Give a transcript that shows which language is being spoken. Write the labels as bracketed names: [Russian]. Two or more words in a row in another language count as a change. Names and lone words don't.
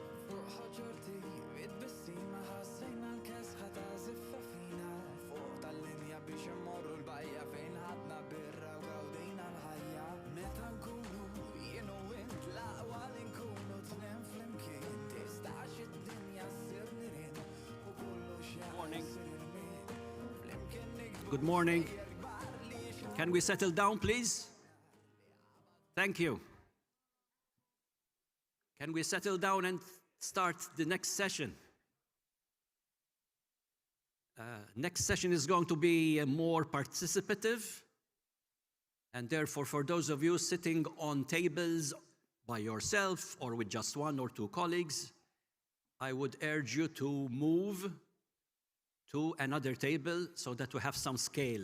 [Maltese] fuq ħaġorti bit-bissima ħassejna l-kesħa ta' ziffa fina fuq tal-linja biex immorru l-bajja fejn ħadna birra u gawdejna l-ħajja meta nkunu jien u int l-aqwa li nkunu tnejn flimkien tistax id-dinja ssir nirien u kollox jaqa' jsir irmien flimkien nikbu [English] Good morning. Can we settle down, please? Thank you. Can we settle down and start the next session? Next session is going to be more participative, and therefore for those of you sitting on tables by yourself or with just one or two colleagues, I would urge you to move to another table so that we have some scale.